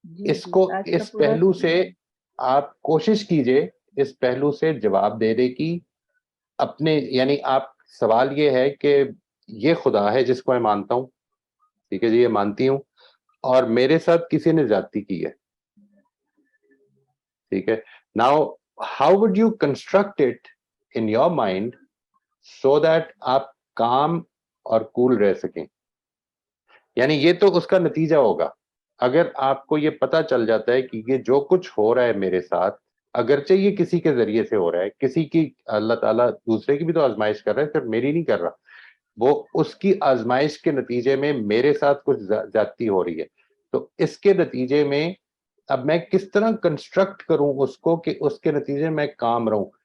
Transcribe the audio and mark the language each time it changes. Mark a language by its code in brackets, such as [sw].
[ur] اس کو اس پہلو سے آپ کوشش کیجئے اس پہلو سے جواب دینے کی. اپنے یعنی آپ سوال یہ ہے کہ یہ خدا ہے جس کو میں مانتا ہوں, ٹھیک ہے جی, یہ مانتی ہوں, اور میرے ساتھ کسی نے زیادتی کی ہے. ٹھیک ہے. [en] Now, how would you construct it in your mind so that [ur] آپ کام اور کول رہ سکیں. یعنی یہ تو اس کا نتیجہ ہوگا. اگر آپ کو یہ پتا چل جاتا ہے کہ یہ جو کچھ ہو رہا ہے میرے ساتھ, اگرچہ یہ کسی کے ذریعے سے ہو رہا ہے, کسی کی اللہ تعالیٰ دوسرے کی بھی تو آزمائش کر رہا ہے, صرف میری نہیں کر رہا, وہ اس کی آزمائش کے نتیجے میں میرے ساتھ کچھ زیادتی ہو رہی ہے, تو اس کے نتیجے میں اب میں کس طرح کنسٹرکٹ کروں اس کو کہ اس کے نتیجے میں کام رہوں.